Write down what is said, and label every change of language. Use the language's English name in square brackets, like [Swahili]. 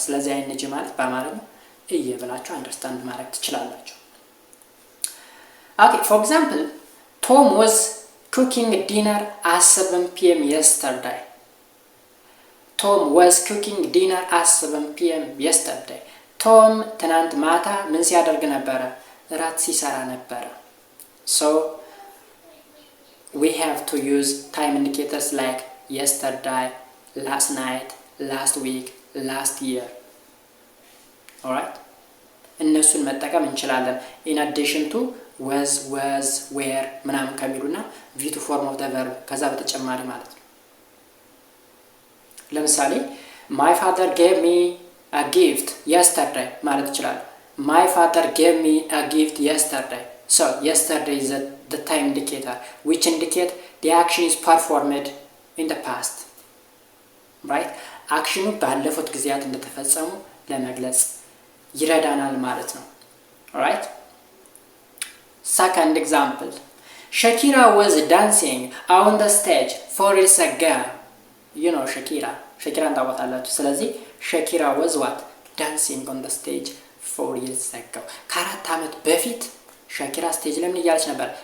[Amharic] ስለዚህ ing ማለት በአማርኛው እየ ብላችሁ አንደርስታንድ ማድረግ ትችላላችሁ። [English] Okay, for example, Tom was cooking dinner at 7 p.m. yesterday. Tom was cooking dinner at 7 p.m. yesterday. [Amharic] Tom ትናንት ማታ ምን ሲያደርግ ነበረ? እራት ሲሰራ ነበረ። [English] So we have to use time indicators like yesterday, last night, last week, last year. Alright? [Amharic] እነሱን መጠቀም እንችላለን [English] in addition to was, were [Amharic] ምናምን ከሚሉና [English] v to form of the verb [Amharic] ከዛ በተጨማሪ ማለት ነው። [English] ለምሳሌ my father gave me a gift yesterday [Amharic] ማለት ይችላል። [English] My father gave me a gift yesterday. So yesterday is the time indicator which indicate the action is performed in the past. Right? [Amharic] አክሽኑ ባለፉት ጊዜያት እንደተፈጸሙ ለመግለጽ ይረዳናል ማለት ነው። [English] Alright? Second example. Shakira was dancing on the stage 4 years ago. You know Shakira. Shakira [Amharic] ታውቃላችሁ። ስለዚህ [English] Shakira was what? Dancing on the stage 4 years ago. [Amharic] ከአራት ዓመት በፊት ሻኪራ ስቴጅ ላይ ምን እያለች ነበር?